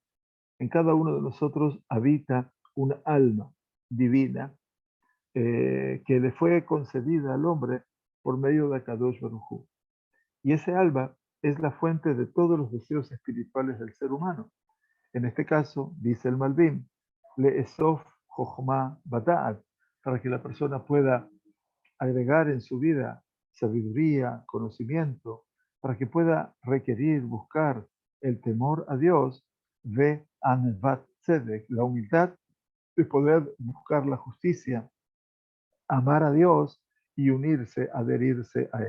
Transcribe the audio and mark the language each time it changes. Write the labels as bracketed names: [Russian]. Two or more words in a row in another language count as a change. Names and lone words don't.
[Spanish] En cada uno de nosotros habita una alma divina que le fue concedida al hombre por medio de Akadosh Baruj Hu. Y ese alma es la fuente de todos los deseos espirituales del ser humano. En este caso, dice el Malvim, [Hebrew] לאסוף חכמה בדעת, [Spanish] para que la persona pueda agregar en su vida sabiduría, conocimiento, para que pueda requerir, buscar el temor a Dios, [Hebrew] וענוות צדק, [Spanish] la humildad de poder buscar la justicia, amar a Dios y unirse, adherirse a Él.